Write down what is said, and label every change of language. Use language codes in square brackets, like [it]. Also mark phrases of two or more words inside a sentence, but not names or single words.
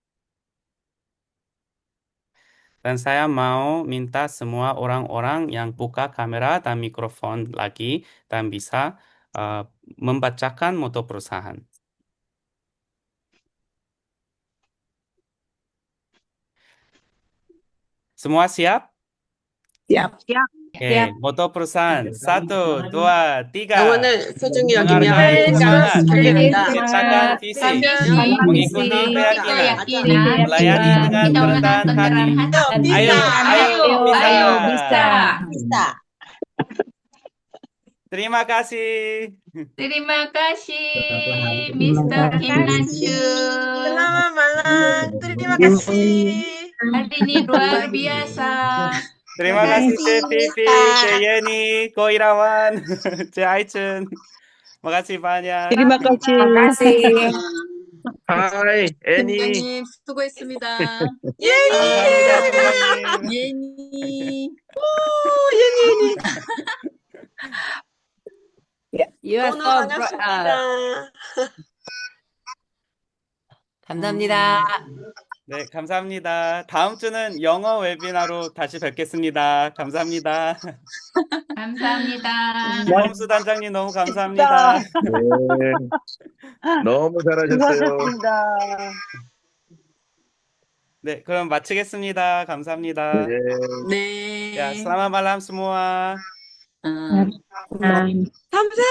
[id] Dan saya mau minta semua orang-orang yang buka kamera dan mikrofon lagi dan bisa membacakan moto perusahaan. Semua siap? Siap. Oke, moto perusahaan. 1, 2, 3. [ko] 영어는 소중히 여기며 [id] Menghargai semangat, [ko] 결례된다. [id] menciptakan visi, visi, mengikuti keyakinan, melayani dengan kerendahan hati. bisa. Ayo, bisa. bisa. Terima kasih. Terima kasih, Mr. Kim Nanchu. Selamat malam. Terima kasih. Hari ini luar biasa. Terima kasih Vivi, Yeni, Ko Irawan, Aichun. Makasih banyak. terima kasih. Terima kasih. [ko] 하이, 애니. 팀장님 수고했습니다. 감사합니다, 팀장님. 예니. [en] You are [ko] 오늘 so 반갑습니다. 감사합니다. 네, 감사합니다. 다음 주는 영어 웨비나로 다시 뵙겠습니다. 감사합니다. 감사합니다. 김범수 단장님 너무 감사합니다. 네. 너무 잘하셨어요. 네, 그럼 마치겠습니다. 감사합니다. 네. 네. [id] Ya, selamat malam semua. [ko] 감사.